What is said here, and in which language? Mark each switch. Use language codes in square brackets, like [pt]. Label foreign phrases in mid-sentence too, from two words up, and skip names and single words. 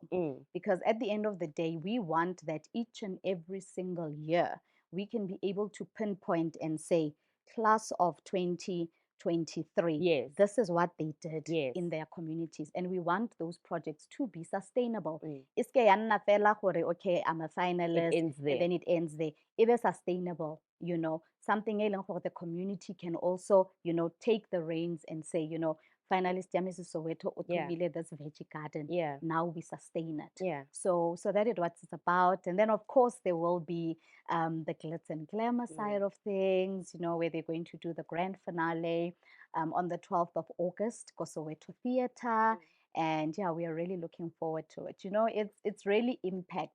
[en] Because at the end of the day, we want that each and every single year we can be able to pinpoint and say, class of 2023, Yes. this is what they did Yes. in their communities, and we want those projects to be sustainable. [nso] Iske ya nna fela gore, [en] okay, I'm a finalist, ends there. and then it ends there. It be sustainable, you know, something [nso] e leng gore [en] the community can also, you know, take the reins and say, you know, [nso] finalist ya Mrs. Soweto o thomile [en] this veggie garden. Yeah. Now we sustain it. Yeah. So that is what it's about. And then of course there will be the glitz and glamour side of things, you know, where they're going to do the grand finale on the 12th of August, Soweto Theatre. And yeah, we are really looking forward to it. You know, it's really impact.